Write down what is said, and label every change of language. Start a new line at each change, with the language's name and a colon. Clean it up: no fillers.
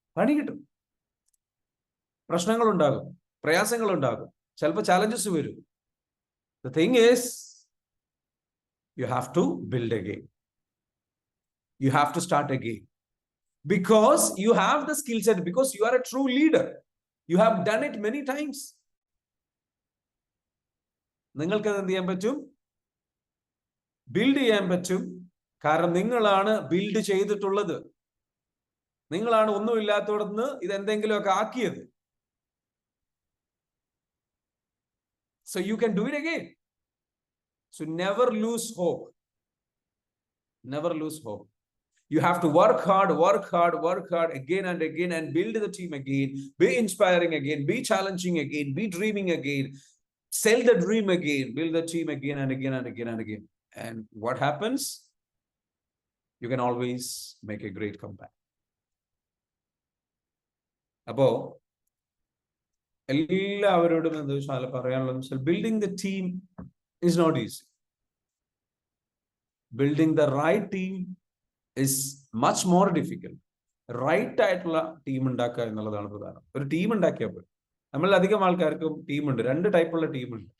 Malayalam: പണി കിട്ടും, പ്രശ്നങ്ങളുണ്ടാകും, പ്രയാസങ്ങളുണ്ടാകും, ചിലപ്പോൾ ചാലഞ്ചസ് വരും.
English: The thing is, you have to build again. You have to start again. Because you have the skill set, because you are a true leader. You have done it many times.
Malayalam: നിങ്ങൾക്ക് എന്ത് ചെയ്യാൻ പറ്റും? Build ചെയ്യാൻ പറ്റും. കാരണം നിങ്ങളാണ് build ചെയ്തിട്ടുള്ളത്. നിങ്ങളാണ് ഒന്നുമില്ലാത്തവിടുന്ന് ഇതെന്തെങ്കിലുമൊക്കെ ആക്കിയത്.
English: So you can do it again. So never lose hope. Never lose hope. You have to work hard again and again, and build the team again. Be inspiring again. Be challenging again. Be dreaming again. Sell the dream again. Build the team again and again and again and again. And what happens? You can always make a great comeback.
Malayalam: അപ്പോ എല്ലാവരോടും എന്താ വെച്ചാൽ പറയാനുള്ളത്,
English: Building the team is not easy. Building the right team is much more difficult.
Malayalam: Right ആയിട്ടുള്ള team ഉണ്ടാക്കുക എന്നുള്ളതാണ് പ്രധാനം. ഒരു ടീം ഉണ്ടാക്കിയാൽ പോലും, നമ്മൾ അധികം ആൾക്കാർക്കും ടീമുണ്ട്, 2 ടൈപ്പുള്ള ടീമുണ്ട്.